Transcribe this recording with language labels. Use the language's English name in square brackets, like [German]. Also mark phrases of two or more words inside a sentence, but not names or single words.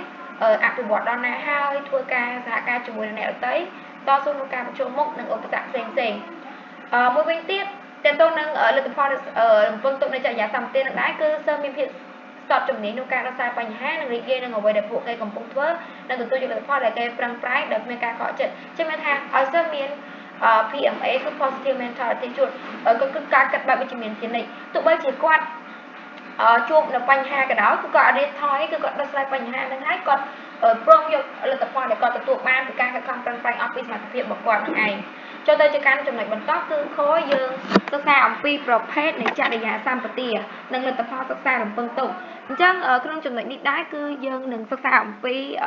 [Khmer] អភិវឌ្ឍដល់ណាហើយធ្វើការសហការជាមួយនឹងអ្នកដទៃតស៊ូក្នុងការប្រឈមមុខនឹងឧបសគ្គផ្សេងមួយវិញទៀតតើតើនឹងលទ្ធផលរំពឹងទុកនៃចរិយាសម្បទានឹងដែរគឺសិស្សមានភាព ស្ទាត់ជំនាញក្នុងការដោះស្រាយបញ្ហានិងរីករាយនឹងអ្វីដែលពួកគេកំពុងធ្វើនិងទទួលយកលទ្ធផលដែលគេប្រឹងប្រែងដោយគ្មានការខកចិត្តចឹងមានថាឲ្យសិស្សមាន PMA គឺ [English] positive mental attitude [Khmer] គឺការគិតបែបវិជ្ជមានជានិច្ចទោះបីជាគាត់ជួបនៅបញ្ហាក៏ដោយគឺគាត់អត់រៀនថយគឺគាត់ដោះស្រាយបញ្ហានឹងហើយគាត់ព្រមយកលទ្ធផលដែលគាត់ទទួលបានពីការខិតខំប្រឹងប្រែងអស់ពីសមត្ថភាពរបស់គាត់នឹងឯងចូលទៅជាកាន់ចំណុចបន្តគឺខយើងសិក្សាអំពីប្រភេទនៃចរិយាសម្បទានិងលទ្ធផលសិក្សារំពឹងទុកអញ្ចឹងក្នុងចំណុចនេះដែរគឺយើងនឹងសិក្សាអំពី